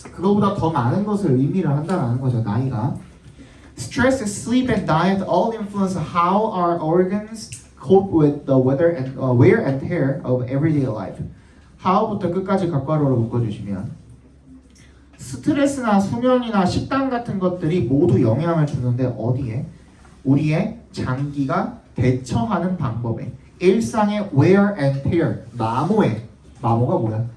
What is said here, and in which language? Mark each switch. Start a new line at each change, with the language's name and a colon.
Korean: 그거보다 더 많은 것을 의미를 한다는 거죠, 나이가.
English: Stress, sleep, and diet all influence how our organs cope with the wear and tear of everyday life.
Korean: how부터 끝까지 각괄호로 묶어주시면 스트레스나 수면이나 식단 같은 것들이 모두 영향을 주는데 어디에? 우리의 장기가 대처하는 방법에, 일상의
English: wear and tear,
Korean: 마모가 뭐야?